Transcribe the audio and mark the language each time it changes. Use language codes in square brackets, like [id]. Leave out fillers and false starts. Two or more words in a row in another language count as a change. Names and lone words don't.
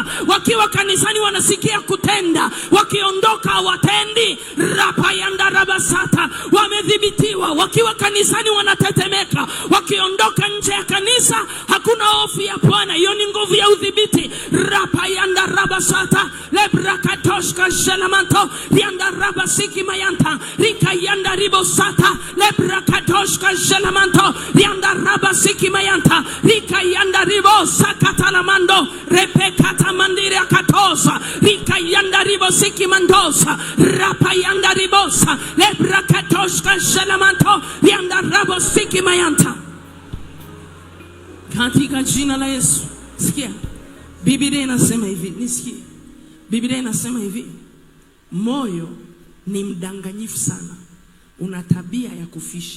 [sw] Wakiwa kanisani wanasikia kutenda, wakiondoka hawatendi. Rapa yanda rabasata. Wamedhibitiwa wakiwa kanisani wanatetemeka, wakiondoka nje ya kanisa hakuna hofu ya Bwana. Hiyo ni nguvu ya udhibiti. Rapa yanda rabasata lebrakatoshka jelamanto rianda rabasiki mayanta rika yanda ribosata lebrakatoshka jelamanto rianda rabasiki mayanta rika yanda ribosaka talamando repekata mandira katosa rika yanda ribosiki mandosa rapa yanda ribosa lebrakatoshka jelamanto rianda rabasiki mayanta. Katika jina la Yesu. Sikia, Biblia inasema hivi, nisikie. Biblia inasema hivi, moyo ni mdanganyifu sana, una tabia ya kufisha.